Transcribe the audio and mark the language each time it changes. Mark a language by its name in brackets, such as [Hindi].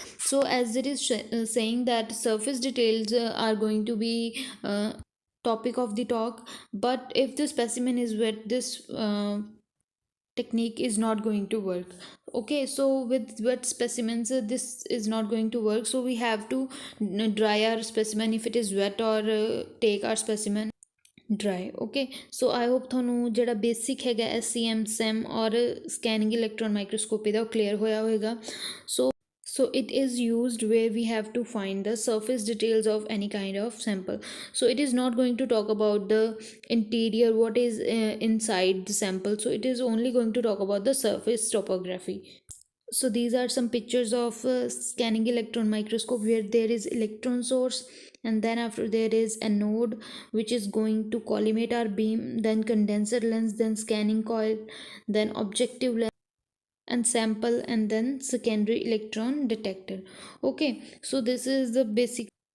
[English] So as it is saying that surface details are going to be topic of the talk, but if the specimen is wet, this technique is not going to work. Okay, so with wet specimens this is not going to work, so we have to dry our specimen if it is wet, or take our specimen dry. Okay, so I hope [Punjabi] ਤੁਹਾਨੂੰ ਜਿਹੜਾ basic ਹੈਗਾ SCM SEM ਔਰ scanning electron ਮਾਈਕਰੋਸਕੋਪੀ ਦਾ ਉਹ clear ਹੋਇਆ ਹੋਏਗਾ. [English] So it is used where we have to find the surface details of any kind of sample. So it is not going to talk about the interior, what is inside the sample. So it is only going to talk about the surface topography. So these are some pictures of scanning electron microscope, where there is electron source, and then after there is anode which is going to collimate our beam, then condenser lens, then scanning coil, then objective lens and sample, and then secondary electron detector. Okay, so this is the basic.